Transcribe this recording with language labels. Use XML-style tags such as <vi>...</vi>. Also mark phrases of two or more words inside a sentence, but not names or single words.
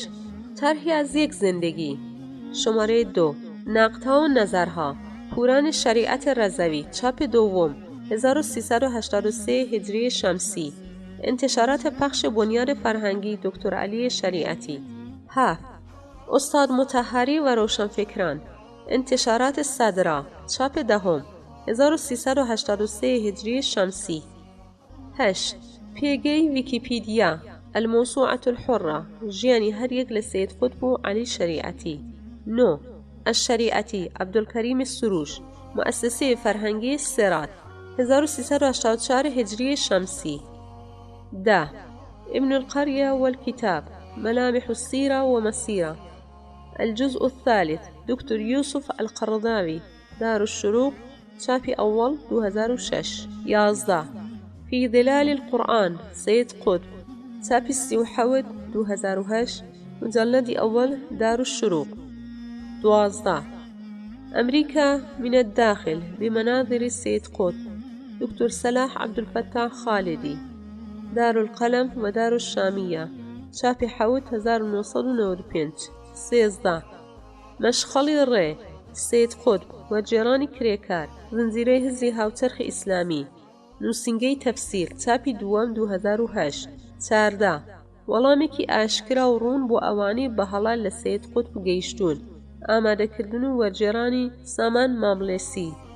<fa>طرحی از یک زندگی، شماره 2، نقدها و نظرها، پوران شریعت رضوی، چاپ دوم 1383 هجری شمسی. انتشارات پخش بنیاد فرهنگی دکتر علی شریعتی. 7. استاد مطهری و روشنفکران، انتشارات صدرا، چاپ دهم 1383 هجری شمسی. 8.</fa> <ckb>پیگەی ویکیپیدیا،</ckb> <ar>الموسوعة الحرة،</ar> <ckb>ژیانی هەر یەک لە سید قوتب و علی شریعتی. 9.</ckb> <fa>الشریعتی، عبدالکریم سروش، مؤسسه فرهنگی سرات، 1384 هجری شمسی. 10.</fa> <ar>ابن القرية والكتاب، ملامح السيرة ومسيرة، الجزء الثالث، دكتور يوسف القرضاوي، دار الشروق، چاپی أول 2006. 11. في ظلال القرآن، سيد قطب، چاپی 37 2008، مجلد أول، دار الشروق. 12. أمريكا من الداخل، بمناظر السيد قطب، دكتور صلاح عبد الفتاح خالدي، دار القلم ودار الشامية،</ar> <ckb>چاپی 7 1995. 13. مشخەڵی ڕێ، سید قوتب و جێڕانی کرێکار، زنجیرەی هزی هاوچەرخی ئیسلامی، نووسینگەی تەفسیر، چاپی دووەم 2008. 14. وەڵامێکی ئاشکرا و ڕوون بۆ ئەوانەی بەهەڵا لە سید قوتب گەیشتوون، ئامادەکردن و وەرجێڕانی سامان ماملێسی.</ckb>